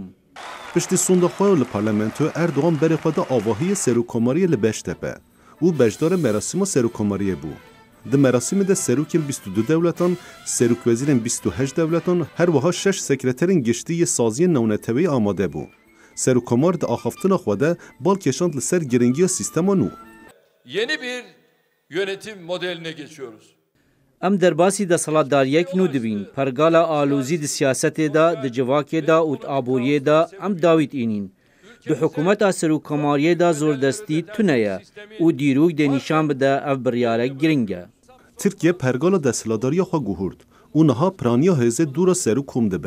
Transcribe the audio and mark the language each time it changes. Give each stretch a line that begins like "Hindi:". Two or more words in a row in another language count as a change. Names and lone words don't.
Kurdish: Piştî sonda xwe li parlamentoya Erdogan berê xwe da avahiyê Serokkomariyê li Beştepe û bejdara merasîma Serokkomariyê bû. Di merasîmê de serokên 22 dewletan, serokvezîrên 28 dewletan, her wiha 6 sekreterên giştî yê saziyên newnetewerî amade bû. Serokkomar di axaftina xwe de bal kêşand li ser giringiya sîstema nû.
Turkish: Yeni bir yönetim modeline geçiyoruz.
Kurdish: Em derbasî desalatdariyek nû dibîn. Pergala alozî di siyasetê de, di civakê de û aboriyê de em dawît înîn. Di hikûmeta Serokkomariyê de zordestî tune ye û dîrok dê nîşan bide ev biryarek giring e. Tirkiye pergala desalatdariya xwe guhurt û niha piraniya hêzê dûra Serokkom dibe.